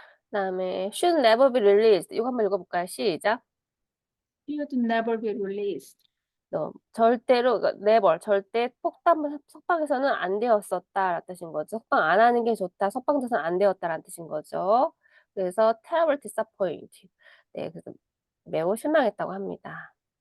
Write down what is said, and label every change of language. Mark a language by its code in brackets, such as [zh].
[ko] 그다음에 [en] should never be released. [ko] 이거 한번 읽어볼까요? 시작. [en] Should never be released. [ko] 절대로, 그러니까 never, 절대 석방해서는 안 되었었다라는 뜻인 거죠. 석방 안 하는 게 좋다, 석방돼서는 안 되었다라는 뜻인 거죠. 그래서 [en] terrible disappoint. [ko] 네, 그래서 매우 실망했다고 합니다.